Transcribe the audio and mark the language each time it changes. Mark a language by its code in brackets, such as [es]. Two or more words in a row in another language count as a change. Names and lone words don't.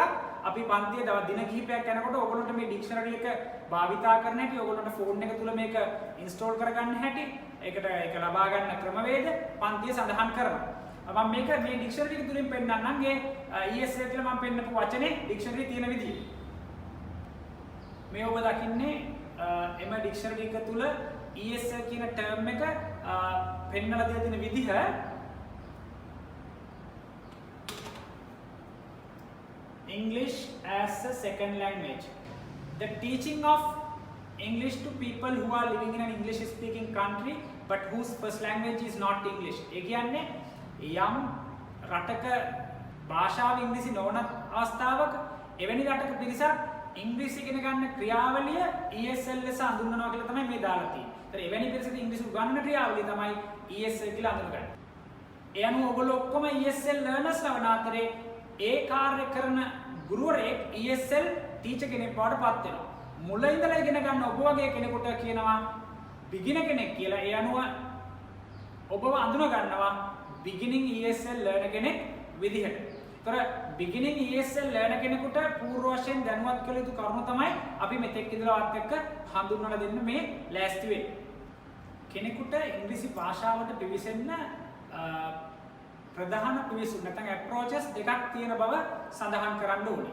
[si] අපි පන්තියේ දින කිහිපයක් යනකොට ඔයගොල්ලන්ට මේ ඩික්ෂනරි එක භාවිතා කරන්න හැටි, ඔයගොල්ලන්ට ෆෝන් එක තුල මේක ඉන්ස්ටෝල් කරගන්න හැටි, ඒක ලබා ගන්න ක්‍රමවේද පන්තියේ සඳහන් කරනවා. මම මේක මේ ඩික්ෂනරි එක තුලින් පෙන්නන්නම්. මේ ESL කියලා මම පෙන්නපු වචනේ ඩික්ෂනරි තියෙන විදිය. මේ ඔබ දකින්නේ එම ඩික්ෂනරි එක තුල ESL කියන ටර්ම් එක පෙන්නලා දෙලා තියෙන විදිහ. [en] English as a second language. The teaching of English to people who are living in an English speaking country but whose first language is not English. [si] ඒ කියන්නේ යම් රටක භාෂාව ඉංග්‍රීසි නොවන අවස්ථාවක එවැනි රටක පිරිසක් ඉංග්‍රීසි ඉගෙන ගන්න ක්‍රියාවලිය ESL ලෙස හඳුන්වනවා කියලා තමයි මේ දාලා තියෙන්නේ. ඒතර එවැනි පිරිසට ඉංග්‍රීසි උගන්වන ක්‍රියාවලිය තමයි ESL කියලා හඳුන්වන්නේ. ඒ අනුව ඔයගොල්ලෝ ඔක්කොම [en] ESL learners [si] වන අතරේ ඒ කාර්ය කරන ගුරුවරයෙක් [en] ESL teacher [si] කෙනෙක් බවට පත් වෙනවා. මුල ඉඳලා ඉගෙන ගන්න ඔබ වගේ කෙනෙකුට කියනවා බිගිනර් කෙනෙක් කියලා. ඒ අනුව ඔබව අඳුන ගන්නවා [en] beginning ESL learner [si] කෙනෙක් විදිහට. ඒතර [en] beginning ESL learner [si] කෙනෙකුට පූර්ව වශයෙන් දැනුවත් කළ යුතු කරුණු තමයි අපි මෙතෙක් ඉඳලාවත් එක්ක හඳුන්වලා දෙන්න මේ ලෑස්ති වෙන්නේ. කෙනෙකුට ඉංග්‍රීසි භාෂාවට පිවිසෙන්න ප්‍රධාන පිවිසුම් නැත්නම් approaches දෙකක් තියෙන බව සඳහන් කරන්න ඕනේ.